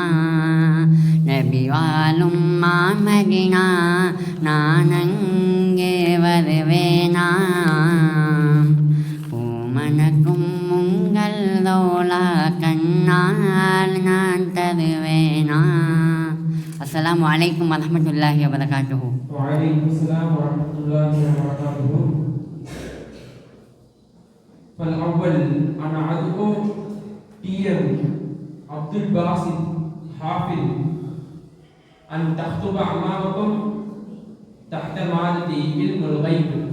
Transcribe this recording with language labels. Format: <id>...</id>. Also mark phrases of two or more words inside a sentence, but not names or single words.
<ta>நபி வாழும் மாமதினா நான் அங்கே வருவேனா, பூமணக்கும் உங்கள் ரௌலா கண்ணால் நான் தருவேனா.</ta> <ar>السلام عليكم ورحمة الله وبركاته. وعليكم السلام ورحمة الله وبركاته. فالأول أنا أدعو PM عبد الباسط حافظ أن تخطب أمامكم تحت مادة علم الغيب.</ar>